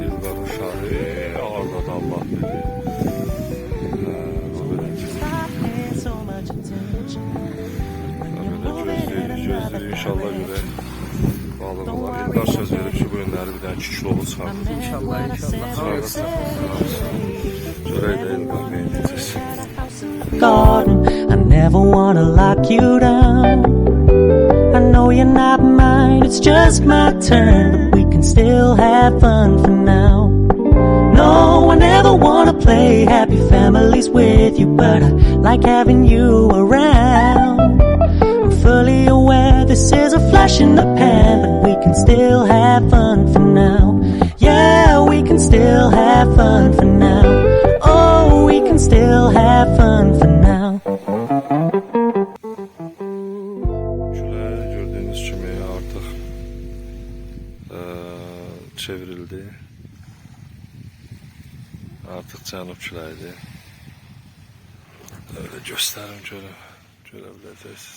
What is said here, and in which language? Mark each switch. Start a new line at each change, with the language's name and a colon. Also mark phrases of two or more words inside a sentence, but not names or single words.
Azerbaijani: İlqarın şarı, ağırda da Allah dedi. Gözləyirik, inşallah görək balığı var. İlqar söz verib ki, bu günləri bir dənə 2 kilolu çıxardır. İnşallah. Görək də İlqar neyəcəksin.
English: Garden, I never wanna lock you down. I know you're not mine, it's just my turn, but we can still have fun for now. No, I never wanna play happy families with you, but I like having you around. I'm fully aware this is a flash in the pan, but we can still have fun for now. Yeah, we can still have fun for now. Oh, we can still have fun for now.
Azerbaijani: Külə gördüğünüz kimi artıq çevrildi. Artıq cənub küləyidir. Öyle göstərim görə biləcəksiniz.